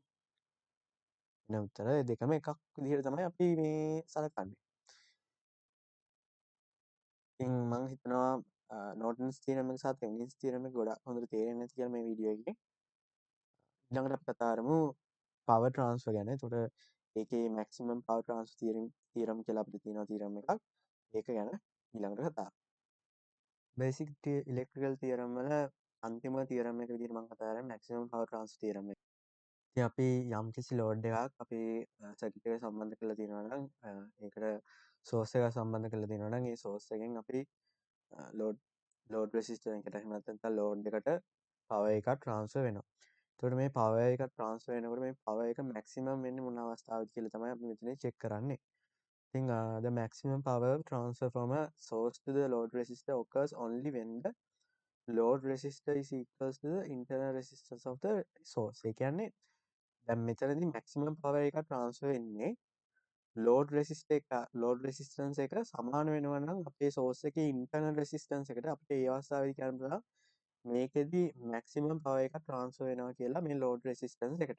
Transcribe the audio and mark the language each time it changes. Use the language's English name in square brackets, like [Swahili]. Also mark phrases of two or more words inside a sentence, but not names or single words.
[Sinhala] එන උත්තර දෙකම එකක් විදිහට තමයි අපි මේ සලකන්නේ. ඉතින් මම හිතනවා [English] Norton's theorem [Sinhala] එක සහ [English] Thevenin's theorem [Sinhala] එක ගොඩක් හොඳට තේරෙන්නේ නැති කියලා මේ වීඩියෝ එකේ. ඊළඟට අපි කතා කරමු [English] power transfer [Sinhala] ගැන. එතකොට ඒකේ [English] maximum power transfer theorem [Sinhala] කියලා අපිට තියෙනවා තියරම් එකක්. ඒක ගැන ඊළඟට කතා කරමු. [English] basic electrical theorem [Sinhala] වල අන්තිම තියරම් එක විදිහට මම කතා කරන්නේ [English] maximum power transfer theorem [Sinhala] එක. ඉතින් අපි යම්කිසි load එකක් අපේ circuit එකට සම්බන්ධ කරලා තියෙනවා නම් ඒකට source එකක් සම්බන්ධ කරලා තියෙනවා නම් ඒ source එකෙන් අපි [English] load resistor [Sinhala] එකට එහෙම නැත්නම් load එකට power එකක් transfer වෙනවා. එතකොට මේ power එක transfer වෙනකොට මේ power එක maximum වෙන්නේ මොන අවස්ථාවකද කියලා තමයි අපි මෙතන check කරන්නේ. [English] ඉතින් the maximum power transfer from a source to the load resistor occurs only when the load resistor is equals to the internal resistance of the source. [Sinhala] ඒ කියන්නේ දැන් මෙතනදී [English] maximum power [Sinhala] එක transfer වෙන්නේ [English] load resistance [Sinhala] එක සමාන වෙනවා නම් අපේ source එකේ [English] internal resistance [Sinhala] එකට අපිට ඒ අවස්ථාවේදී කියන්න පුළුවන් මේකෙදි [English] maximum power [Sinhala] එක transfer වෙනවා කියලා මේ [English] load resistance [Sinhala] එකට.